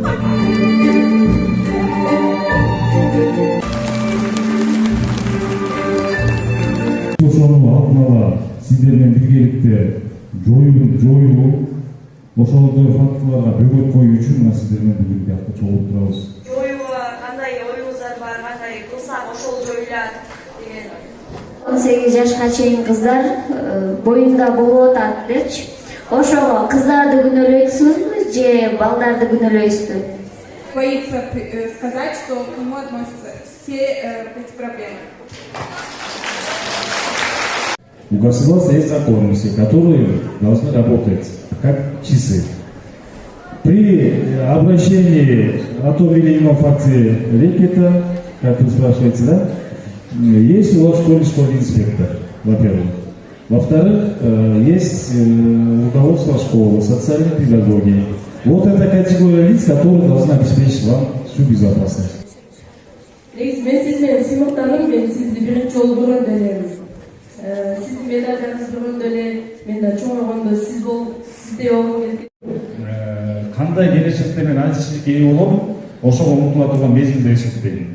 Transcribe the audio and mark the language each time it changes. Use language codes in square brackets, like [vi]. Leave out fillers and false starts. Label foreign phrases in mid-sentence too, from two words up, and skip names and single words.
[ky] Ошону алдын ала сиздер менен биргеликте жоюу ошондой фактыларга бөгөт коюу үчүн мына сиздер менен бүгүн биякта чогулуп турабыз. Жоюуга кандай оюңуздар бар, кандай кылсак ошол жоюлат деген. 18 жашка чейин кыздар боюнда болуп атат депчи. Ошого кыздарды күнөөлөйсүзбү же балдарды күнөөлөйсүзбү? [ru] Боится сказать, что к нему относятся все эти проблемы. У государства есть законы, которые должны работать как часы. При обращении о том или ином факте рекета, как вы спрашиваете, да, есть у вас школьный инспектор, во-первых. Во-вторых, есть руководство школы, социальные педагоги. Вот это категория лиц, которые должны обеспечить вам всю безопасность. [ky] Мен сизмен сыймыктанып, мен сизди биринчи жолу көргөндө элем. Сиздин медалдарыңызды көргөндө эле мен да чоңойгондо сиздей болгум келди. Кандай келечекте мен античиликке ээ болом, ошого умтула турган мезгил деп эсептейм.